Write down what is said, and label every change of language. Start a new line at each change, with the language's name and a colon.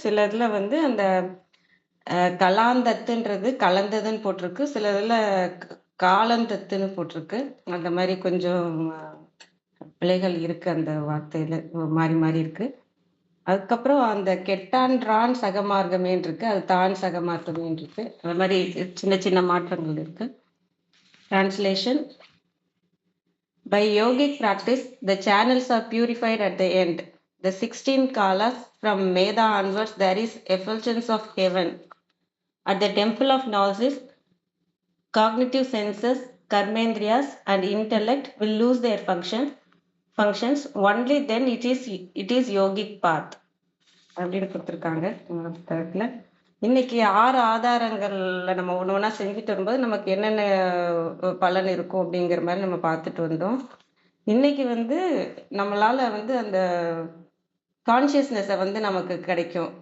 Tamil: சில இதுல அந்த கலாந்தத்துன்றது கலந்ததுன்னு போட்டிருக்கு, சில இதுல காலந்தத்துன்னு போட்டிருக்கு. அந்த மாதிரி கொஞ்சம் பிழைகள் இருக்கு, அந்த வார்த்தையில மாறி மாறி இருக்கு. அதுக்கப்புறம் அந்த கெட்டான் சகமார்க்கமேன்னு இருக்கு, அது தான் சகமார்க்கமேன்னு இருக்கு. அது மாதிரி சின்ன சின்ன மாற்றங்கள் இருக்கு.
English: Translation. By yogic practice, the channels are purified at the end. The 16 kalas from Meda onwards, there is effulgence of heaven. At the temple of Gnosis, cognitive senses, karmendriyas, and intellect will lose their functions. Only then it is yogic path.
Tamil: அப்படின்னு கொடுத்துருக்காங்க புத்தகத்துல. இன்னைக்கு 6 ஆதாரங்கள்ல நம்ம ஒன்று ஒன்றா செஞ்சுட்டு வரும்போது நமக்கு என்னென்ன பலன் இருக்கும் அப்படிங்கிற மாதிரி நம்ம பார்த்துட்டு வந்தோம். இன்னைக்கு நம்மளால அந்த கான்சியஸ்னஸை நமக்கு கிடைக்கும்.